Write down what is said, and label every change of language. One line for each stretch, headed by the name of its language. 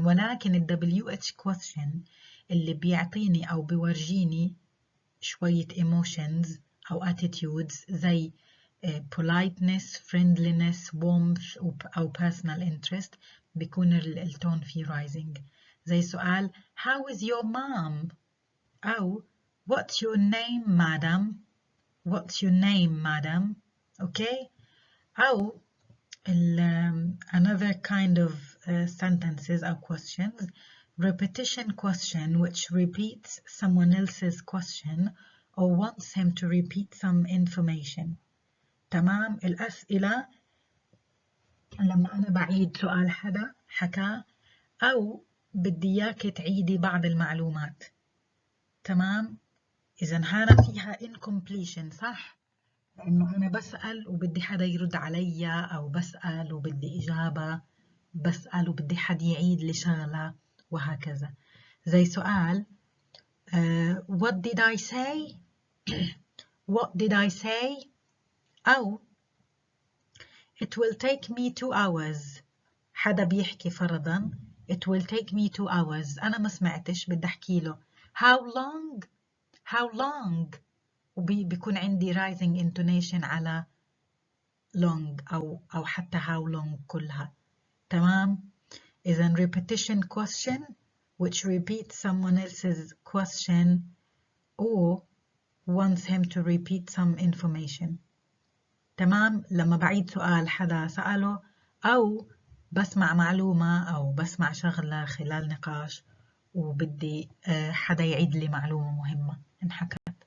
Arabic: ولكن ال WH question اللي بيعطيني أو بيورجيني شوية emotions أو attitudes زي
English: politeness, friendliness, warmth
Arabic: أو personal interest بيكون التون فيه rising. زي سؤال
English: how is your mom؟ أو what's your name madam؟ what's your name madam؟ okay. أو another kind of sentences or questions, repetition question which repeats someone else's question or wants him to repeat some information.
Arabic: تمام. الأسئلة لما أنا بعيد سؤال حدا حكى أو بدي إياك تعيدي بعض المعلومات. تمام. إذا هذا فيها incompletion صح؟ لأنه أنا بسأل وبدي حدا يرد علي، أو بسأل وبدي إجابة، بسأل وبدي حد يعيد لي شغلة، وهكذا. زي سؤال
English: what did I say؟ what did I say؟ أو it will take me 2 hours.
Arabic: حدا بيحكي فرضا
English: it will take me 2 hours،
Arabic: أنا ما سمعتش بدي أحكي له
English: how long؟ how long؟
Arabic: وبيكون عندي rising intonation على long أو حتى how long كلها. تمام. إذا
English: repetition question which repeats someone else's question or wants him to repeat some information.
Arabic: تمام. لما بعيد سؤال حدا سأله أو بسمع معلومة أو بسمع شغلة خلال نقاش وبدي حدا يعيد لي معلومة مهمة انحكت.